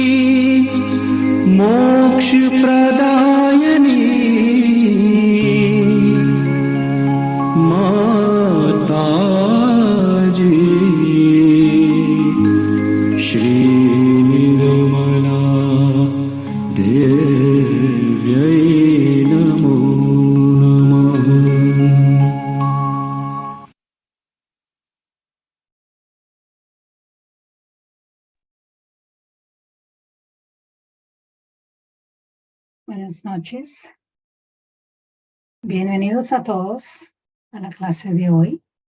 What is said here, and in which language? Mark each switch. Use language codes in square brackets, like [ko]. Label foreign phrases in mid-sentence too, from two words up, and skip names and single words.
[sa] मोक्ष प्रदायिनी माताजी श्री निर्मला देव्यै नमो नमः। [es] Buenas noches. Bienvenidos a todos a la clase de hoy.